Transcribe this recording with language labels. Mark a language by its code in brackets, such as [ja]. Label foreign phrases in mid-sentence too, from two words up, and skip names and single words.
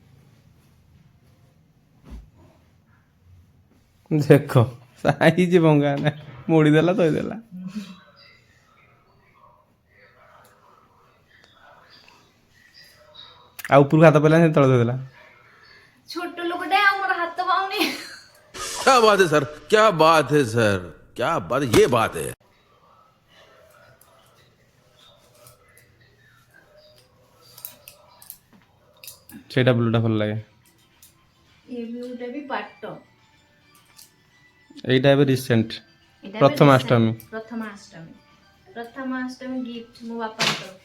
[or] ଦେଖ ସାଇଜ ଭଙ୍ଗା ନା, ମୋଡ଼ିଦେଲା ଥୋଇଦେଲା। ଆଉ ଉପରକୁ ହାତ ପଇଲାନି, ସେ ତଳେ ଥୋଇଦେଲା। ଛୋଟ ଲୋକଟେ ଆଉ ମୋର ହାତ ପାଉନି। [hi] क्या बात है सर, क्या बात है सर, क्या बात, ये बात है। [or] ସେଇଟା ବ୍ଲୁଟା ଭଲ ଲାଗେ। ଏ ବ୍ଲୁଟା ବି ପାଟ। এইটা ଏବେ ରିସେଣ୍ଟ ଏଇଟା ଏବେ ପ୍ରଥମାଷ୍ଟମୀ। ପ୍ରଥମାଷ୍ଟମୀ। ପ୍ରଥମାଷ୍ଟମୀ ଗିଫ୍ଟ ମୋ ବାପାଙ୍କର।